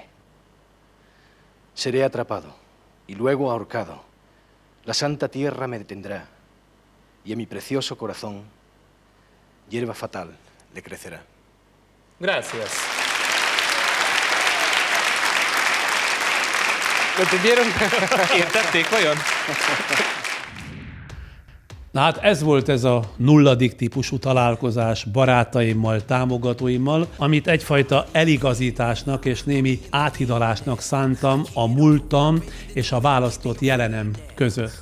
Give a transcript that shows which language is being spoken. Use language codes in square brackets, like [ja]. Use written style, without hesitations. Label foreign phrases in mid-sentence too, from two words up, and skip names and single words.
[es] Seré atrapado y luego ahorcado. La santa tierra me detendrá y a mi precioso corazón hierba fatal le crecerá. Gracias. ¿Lo entendieron? [hu] Értették vajon? Na hát ez volt ez a 0. típusú találkozás barátaimmal, támogatóimmal, amit egyfajta eligazításnak és némi áthidalásnak szántam a múltam és a választott jelenem között.